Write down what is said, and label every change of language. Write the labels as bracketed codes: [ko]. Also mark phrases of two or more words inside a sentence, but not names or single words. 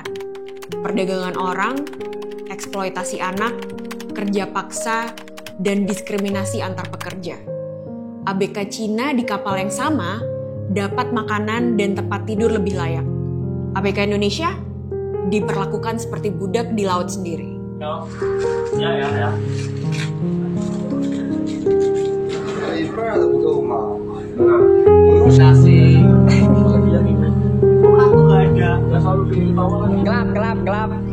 [id] Perdagangan orang, eksploitasi anak, kerja paksa, dan diskriminasi antar pekerja. ABK Cina di kapal yang sama dapat makanan dan tempat tidur lebih layak. ABK Indonesia diperlakukan seperti budak di laut sendiri. Ya. [zh] 一半都不够吗？不用杀谁？ [id] Aku nggak ada. Gelap.